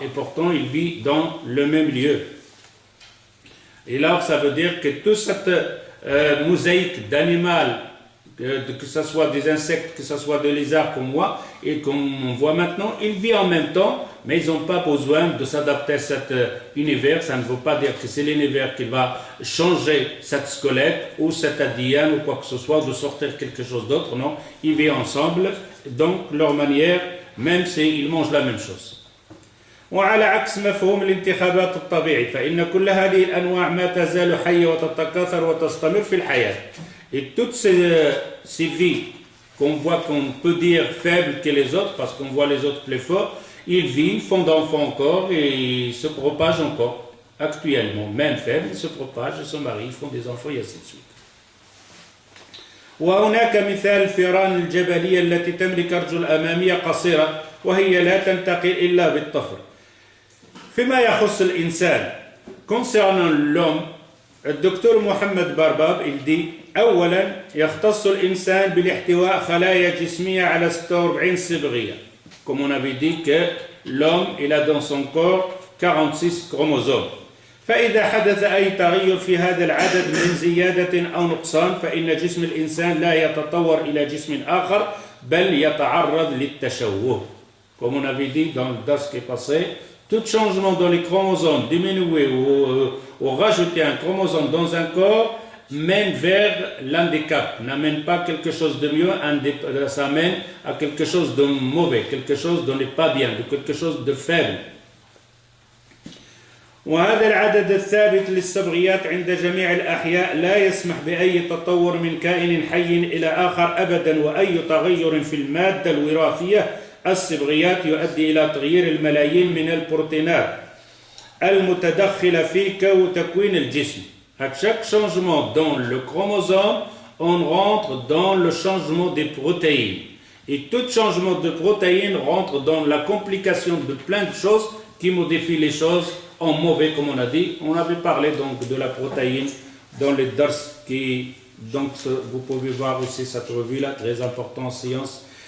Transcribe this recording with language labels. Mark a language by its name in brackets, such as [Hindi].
[French] Et pourtant, il vit dans le même lieu. Et là, ça veut dire que toute cette mosaïque d'animal, que ce soit des insectes, que ce soit des lézards comme moi, et comme on voit maintenant, ils vivent en même temps, mais ils n'ont pas besoin de s'adapter à cet univers. Ça ne veut pas dire que c'est l'univers qui va changer cette squelette ou cette ADN ou quoi que ce soit, de sortir quelque chose d'autre. Non, ils vivent ensemble, donc leur manière, même s'ils mangent la même chose. [Arabic] وعلى عكس مفهوم الانتخابات الطبيعي فإن كل هذه الأنواع ما تزال حية وتتكاثر وتستمر في الحياة. [French] Et toutes ces vies qu'on voit, qu'on peut dire faibles que les autres, parce qu'on voit les autres plus forts, ils vivent, font d'enfants encore et ils se propagent encore. Actuellement, même faibles, ils se propagent, ils se marient, ils font des enfants et ainsi de suite. [Arabic] وهناك مثال الفئران الجبلية التي تملك أرجل أمامية قصيرة وهي لا تنتقل إلا بالطفر. فيما يخص الإنسان [French] concernant l'homme, [Arabic] الدكتور محمد بارباب [French] il dit [Arabic] أولا يختص الإنسان بالاحتواء خلايا جسمية على 46 صبغية. [French] Comme on avait dit que l'homme il a dans son corps 46 chromosomes. [Arabic] فإذا حدث أي تغير في هذا العدد من زيادة أو نقصان فإن جسم الإنسان لا يتطور إلى جسم آخر بل يتعرض للتشوه. [French] Comme on avait dit dans le dars qui est passé, tout changement dans les chromosomes, diminuer ou rajouter un chromosome dans un corps mène vers l'handicap, n'amène pas quelque chose de mieux, ça mène à quelque chose de mauvais, quelque chose de n'est pas bien, de quelque chose de faible. [Arabic] وهذا العدد الثابت للصبغيات عند جميع الأحياء لا يسمح بأي تطور من كائن حي إلى آخر أبدا، وأي تغير في المادة الوراثية الصبغيات يؤدي إلى تغيير الملايين من البروتينات المتدخلة في تكوين الجسم. [French] À chaque changement dans le chromosome, on rentre dans le changement des protéines. Et tout changement de protéines rentre dans la complication de plein de choses qui modifient les choses en mauvais, comme on a dit. On avait parlé donc de la protéine dans les dars qui, donc vous pouvez voir aussi cette revue-là, très importante, science.